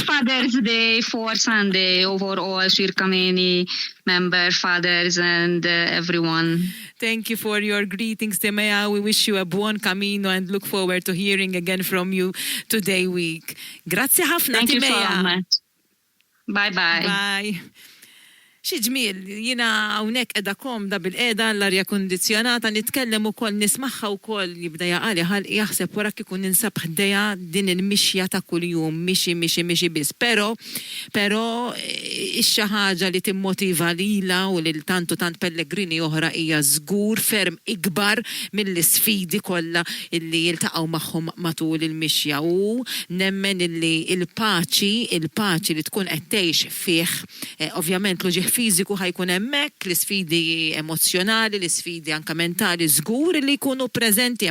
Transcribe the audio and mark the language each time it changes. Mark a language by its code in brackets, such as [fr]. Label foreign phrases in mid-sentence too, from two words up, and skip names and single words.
[en] Father's Day for Sunday over all XirCammini member fathers and everyone. Thank you for your greetings, Timea. We wish you a [it] buon camino [en] and look forward to hearing again from you today week. [mt] Grazie ħafna, [en] Thank Timea. you so much. Bye-bye. Bye. [mt] Xi ġmiel, jina hawnhekk qiegħda komda bil-qiegħda l-arja kundizzjonata nitkellem ukoll nismaħħa wkoll jibda jaqali ħalqi jaħseb wara kieku ninsab ħdejja din il-mixja ta' kuljum, mixi biss. Però xi ħaġa li timmotiva lilha u lil tant pellegrini oħra hija żgur ferm ikbar mill-isfidi kollha illi jiltaqgħu magħhom matul il-mixja u nemmen illi il-paċi li tkun qed tgħix fih, ovvjament l-ġieħ fiżiku ħajkun hemmhekk, l-isfidi emozjonali, l-isfidi anke mentali żgur li jkunu preżenti.